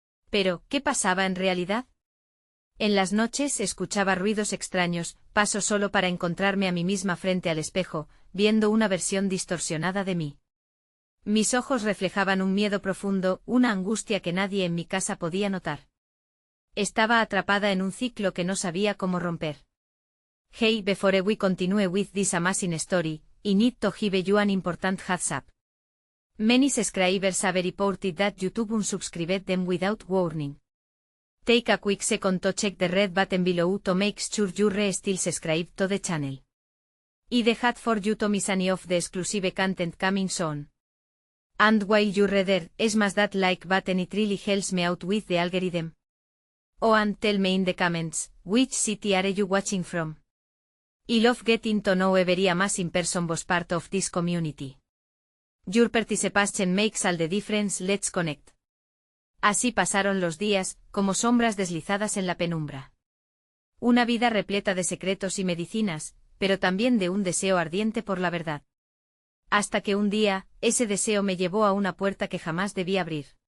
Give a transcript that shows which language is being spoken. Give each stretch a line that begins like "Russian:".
Spanish: Pero, ¿qué pasaba en realidad? En las noches escuchaba ruidos extraños, paso solo para encontrarme a mí misma frente al espejo, viendo una versión distorsionada de mí. Mis ojos reflejaban un miedo profundo, una angustia que nadie en mi casa podía notar. Estaba atrapada en un ciclo que no sabía cómo romper.
English: Hey, before we continue with this amazing story, I need to give you an important heads up. Many subscribers have reported that YouTube unsubscribed them without warning. Take a quick second to check the red button below to make sure you're still subscribed to the channel. I'd hate for you to miss any of the exclusive content coming soon. And while you're there, smash that like button, it really helps me out with the algorithm. Oh, and tell me in the comments, which city are you watching from? I love getting to know every amazing person was part of this community. Your participation makes all the difference. Let's connect.
Spanish: Así pasaron los días, como sombras deslizadas en la penumbra. Una vida repleta de secretos y medicinas, pero también de un deseo ardiente por la verdad. Hasta que un día, ese deseo me llevó a una puerta que jamás debí abrir.